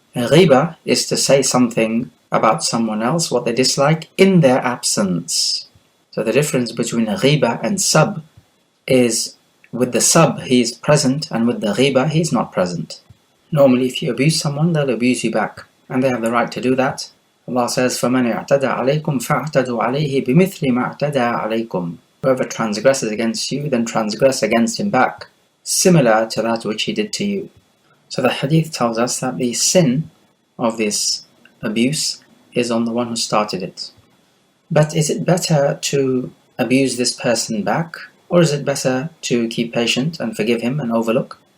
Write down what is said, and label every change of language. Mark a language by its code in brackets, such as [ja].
[en] Ghiba is to say something about someone else, what they dislike, in their absence. So the difference between ghiba and sab is with the sab he is present, and with the ghiba he is not present. Normally if you abuse someone, they'll abuse you back, and they have the right to do that. Allah says, [ar] فَمَنْ اعْتَدَى عَلَيْكُمْ فَاعْتَدُوا عَلَيْهِ بِمِثْلِ مَا اعْتَدَى عَلَيْكُمْ. [en] Whoever transgresses against you, then transgress against him back, similar to that which he did to you. So the hadith tells us that the sin of this abuse is on the one who started it. But is it better to abuse this person back, or is it better to keep patient and forgive him and overlook?